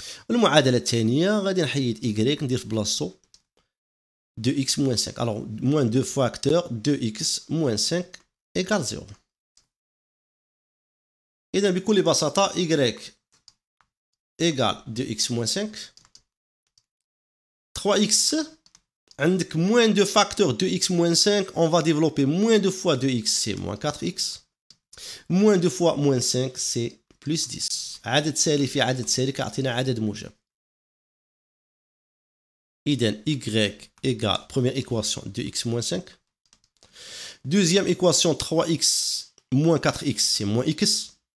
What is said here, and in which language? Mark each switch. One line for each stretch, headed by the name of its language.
Arabic: المعادلة الثانية غادي نحيد إيكغيك ندير في بلاصتو
French: دو إكس موان 5. ألوغ موان دو فاكتور دو إكس موان 5 إيكال 0.
Arabic: إذا بكل بساطة
French: Y إيكال 2x moins 5. 3x
Arabic: عندك
French: moins de facteur 2x moins 5. On va développer moins 2 fois 2x c'est moins 4x. moins 2 fois moins 5 c'est plus 10.
Arabic: عدد سالي في عدد سالي كيعطينا عدد موجب.
French: إذا Y égale première équation 2x moins 5. Deuxième équation 3x moins 4x c'est moins x.